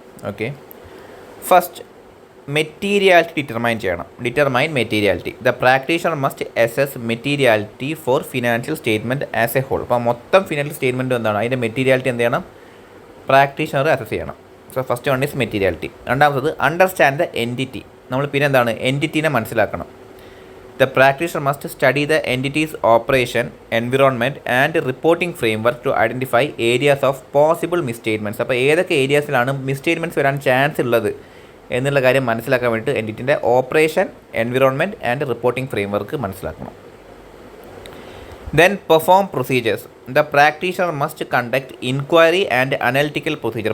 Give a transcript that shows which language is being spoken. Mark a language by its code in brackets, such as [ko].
[en] Okay, first materiality determine materiality. The practitioner must assess materiality for financial statement as a whole. [ml] അപ്പോൾ മൊത്തം financial statement എന്താണ്, അതിൻ്റെ materiality എന്ത് ചെയ്യണം, practitioner assess ചെയ്യണം. [en] So first one is materiality. രണ്ടാമത്തത് understand the entity. [ml] നമ്മൾ പിന്നെ എന്താണ്, എൻറ്റിറ്റീനെ മനസ്സിലാക്കണം. [en] The practitioner must study the entity's operation, environment and reporting framework to identify areas of possible misstatements. [ml] അപ്പോൾ ഏതൊക്കെ ഏരിയാസിലാണ് മിസ്റ്റേറ്റ്മെൻറ്റ്സ് വരാൻ ചാൻസ് ഉള്ളത് എന്നുള്ള കാര്യം മനസ്സിലാക്കാൻ വേണ്ടിയിട്ട് എൻറ്റിറ്റിൻ്റെ operation, environment and reporting framework മനസ്സിലാക്കണം. [en] Then perform procedures. The practitioner must conduct inquiry and analytical procedure.